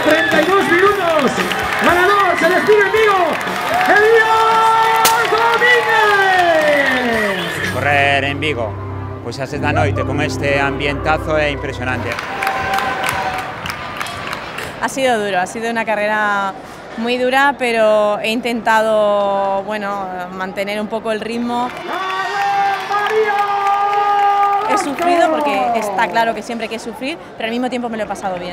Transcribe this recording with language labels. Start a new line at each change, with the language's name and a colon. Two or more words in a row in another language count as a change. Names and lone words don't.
Spanish: 42 minutos. Ganador, se despide en Vigo, Elías Domínguez.
Galician: Correr en Vigo, pois a sexta noite con este ambientazo é impresionante.
Spanish: Ha sido duro, ha sido una carrera muy dura, pero he intentado, bueno, mantener un poco el ritmo. He sufrido porque está claro que siempre hay que sufrir, pero al mismo tiempo me lo he pasado bien.